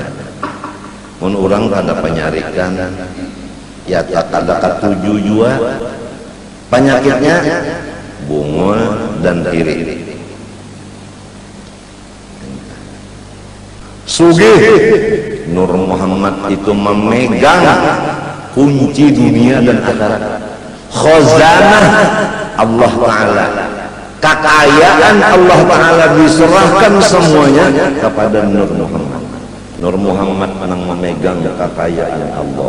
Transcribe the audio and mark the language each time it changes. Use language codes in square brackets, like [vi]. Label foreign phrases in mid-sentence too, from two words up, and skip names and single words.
[bjn] Mun orang kada penyarikan, ya tak kada ketuju jua. Penyakitnya bungul dan iri. Sugih, Nur Muhammad itu memegang kunci dunia dan akhirat, khazanah Allah Ta'ala, kekayaan Allah Ta'ala diserahkan semuanya kepada Nur Muhammad. Nur Muhammad menang memegang kekayaan Allah.